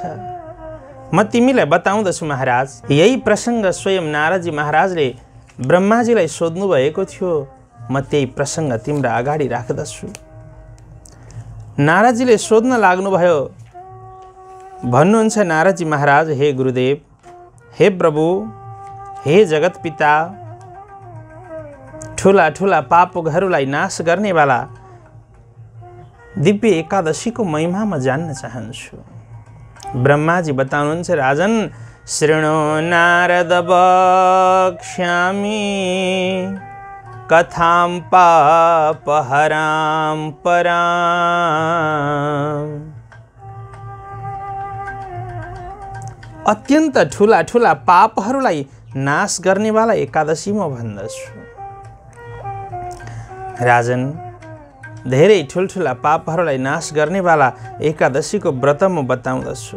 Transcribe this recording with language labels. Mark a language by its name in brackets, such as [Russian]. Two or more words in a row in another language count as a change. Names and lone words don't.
[Nepali] म तिमीलाई बताउँदछु महाराज। यही प्रसङ्ग स्वयं नारदजी महाराजले ब्रह्माजीलाई सोध्नु भएको थियो, म त्यही प्रसङ्ग तिम्रो अगाडि राख्दछु। नारदजीले सोध्न लाग्नुभयो। भन्नुहुन्छ नारदजी महाराज, हे गुरुदेव, हे प्रभु, हे जगत पिता, ठुला ठुला पापहरूलाई नाश गर्नेवाला दिव्य एकादशीको महिमा म जान्न चाहन्छु। ब्रह्माजी बताउनुहुन्छ, [Sanskrit] राजन शृणु नारद वक्ष्यामि कथां पापहरां पराम्। [Nepali] अत्यन्त ठुला ठुला पापहरूलाई नाश गर्नेवाला एकादशी म भन्दछु। राजन, धेरै ठुल्ठुला पापहरूलाई नाश गर्नेवाला एकादशीको व्रत म बताउँदछु।